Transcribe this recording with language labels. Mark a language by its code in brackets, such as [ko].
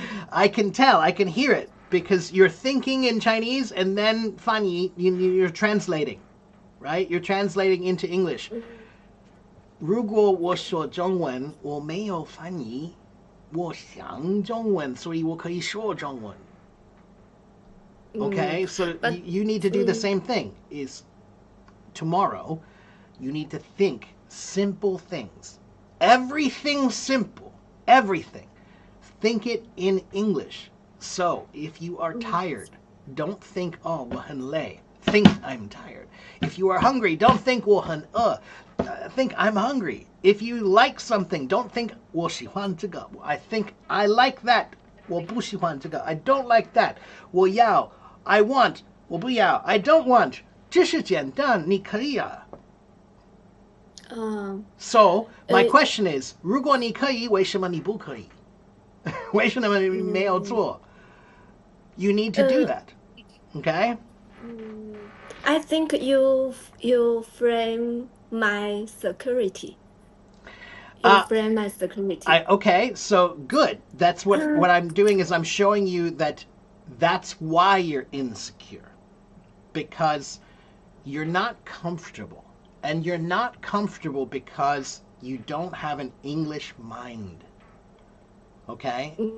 [en] I can tell, I can hear it because you're thinking in Chinese and then funny, you're translating, right? You're translating into English. [zh] 如果我说中文，我没有翻译，我想中文，所以我可以说中文。 [en] Okay, so but- you need to do the same thing. Is tomorrow, you need to think simple things. Everything simple. Everything. Think it in English. So if you are tired, don't think, oh, 我很累. Think I'm tired. If you are hungry, don't think 我很饿. Think I'm hungry. If you like something, don't think 我喜欢这个. I think I like that. 我不喜欢这个. I don't like that. [zh] 我要 [en] I want [zh] 我不要 [en] I don't want [zh] 这是简单你可以啊 [en] So my question is [zh] 如果你可以为什么你不可以为什么你没有做 [en] You need to do that Okay I think you frame my security. You frame my security. Okay, so good. That's what I'm doing is I'm showing you that that's why you're insecure. Because you're not comfortable. And you're not comfortable because you don't have an English mind. Okay?